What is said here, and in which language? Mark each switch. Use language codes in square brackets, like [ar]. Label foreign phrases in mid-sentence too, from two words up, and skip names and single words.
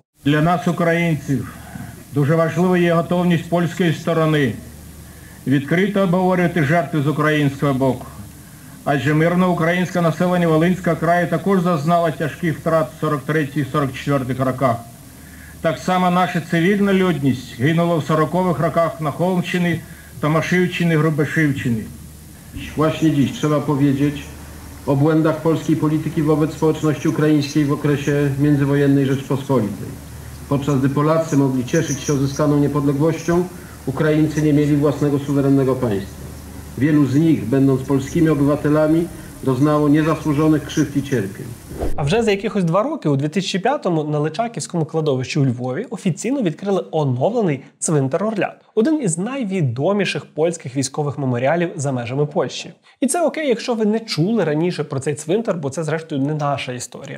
[uk] Для нас, українців, дуже важливою є готовність польської сторони відкрито обговорювати жертви з українського боку. Адже мирне українське населення Волинського краю також зазнало тяжких втрат в 43-44 роках. Так само наша цивільна людність гинула в 40-х роках на Холмщині, Томашівщині, Грубешівщині. [pl] Właśnie dziś trzeba powiedzieć o błędach polskiej polityki wobec społeczności ukraińskiej w okresie międzywojennej Rzeczpospolitej. Podczas gdy Polacy mogli cieszyć się uzyskaną niepodległością, Ukraińcy nie mieli własnego suwerennego państwa. Wielu z nich, będąc polskimi obywatelami, doznało niezasłużonych krzywд і cierpień. [uk] А вже за якихось 2 роки, у 2005-му, на Личаківському кладовищі у Львові офіційно відкрили оновлений цвинтар Орлят. Один із найвідоміших польських військових меморіалів за межами Польщі. І це окей, якщо ви не чули раніше про цей цвинтар, бо це, зрештою, не наша історія.